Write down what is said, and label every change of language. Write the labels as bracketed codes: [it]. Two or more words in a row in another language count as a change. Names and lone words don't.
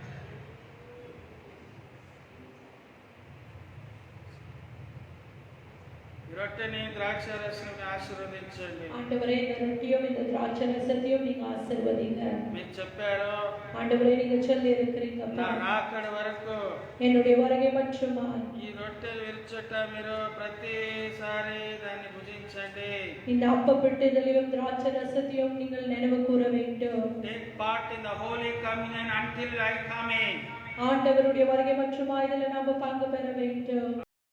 [te] రొట్టెని ద్రాక్ష రసం ఆశీర్వదించండి. [ta] ஆண்டவரே இந்த ரொட்டியும் இந்த திராட்சை ரசத்தையும் நீங்க ஆசீர்வதிங்க. [te] మీరు చెప్పారు, [ta] ஆண்டவரே நீங்க சொல்லி இருக்கிறீங்க [te] నా రాకడ వరకు [ta] என்னுடைய வருகை மட்டுமா [te] ఈ రొట్టెలు విరుచుట మీరు ప్రతిసారి దాన్ని భుజించండి. [ta] இந்த அப்பப்பட்டதிலையும் திராட்சை ரசத்தையும் நீங்கள் நினைவு கூற வேண்டும். [en] Take part in the holy communion until I come in. [ta] ஆண்டவருடைய வருகை மட்டுமா இதில் நாம பங்கு பெற வேண்டும்.